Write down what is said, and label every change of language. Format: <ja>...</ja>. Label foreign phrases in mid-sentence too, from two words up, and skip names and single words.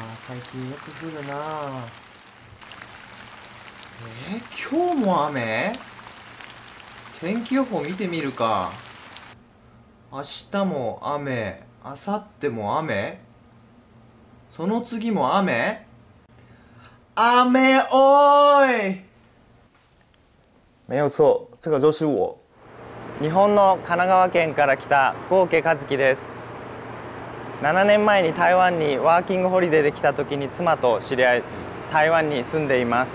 <ja>最近よく降るな。今日も雨？天気予報見てみるか。明日も雨、明後日も雨、その次も雨？雨おい！</ja> <zh>没有错，这个就是我。</zh> <ja>日本の神奈川県から来た郷家和樹です。7年前に台湾にワーキングホリデーで来た時に妻と知り合い、台湾に住んでいます。</ja>